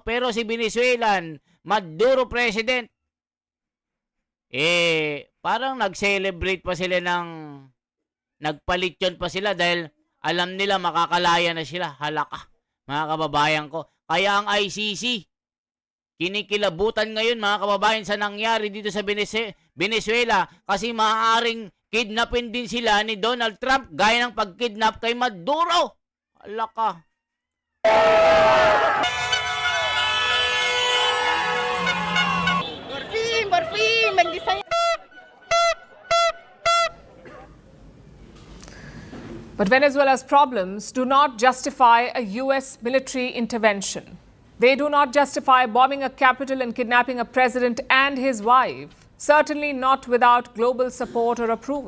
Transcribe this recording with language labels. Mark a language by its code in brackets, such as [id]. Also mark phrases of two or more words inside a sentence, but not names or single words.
[tl] Pero si Venezuelan, Maduro President, parang nag-celebrate pa sila nagpalityon pa sila dahil alam nila makakalaya na sila. Halaka, mga kababayan ko. Kaya ang ICC, kinikilabutan ngayon mga kababayan sa nangyari dito sa Venezuela kasi maaaring kidnapin din sila ni Donald Trump gaya ng pagkidnap kay Maduro. Alaka. [es] Por fin, bendición. [en] But Venezuela's problems do not justify a US military intervention. They do not justify bombing a capital and kidnapping a president and his wife, certainly not without global support or approval.